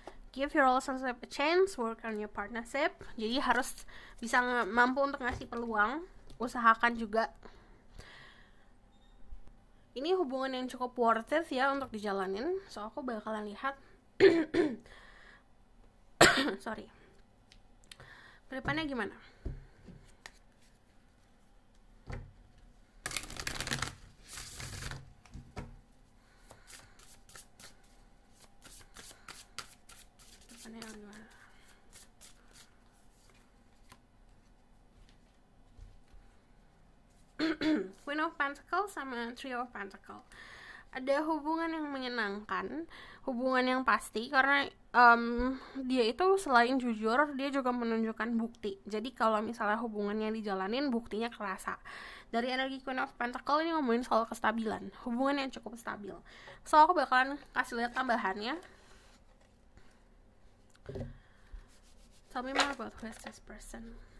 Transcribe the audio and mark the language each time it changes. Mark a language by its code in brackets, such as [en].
[en] Give your relationship a chance, work on your partnership. [id] Jadi harus bisa mampu untuk ngasih peluang, usahakan juga. Ini hubungan yang cukup worth it ya untuk dijalanin. So aku bakalan lihat sorry, kedepannya gimana. Queen of Pentacles sama Trio of Pentacles. Ada hubungan yang menyenangkan, hubungan yang pasti, karena dia itu selain jujur, dia juga menunjukkan bukti. Jadi kalau misalnya hubungannya dijalanin, buktinya kerasa. Dari energi Queen of Pentacles ini ngomongin soal kestabilan, hubungan yang cukup stabil. So aku bakalan kasih lihat tambahannya. [en] Tell me more about who is this person.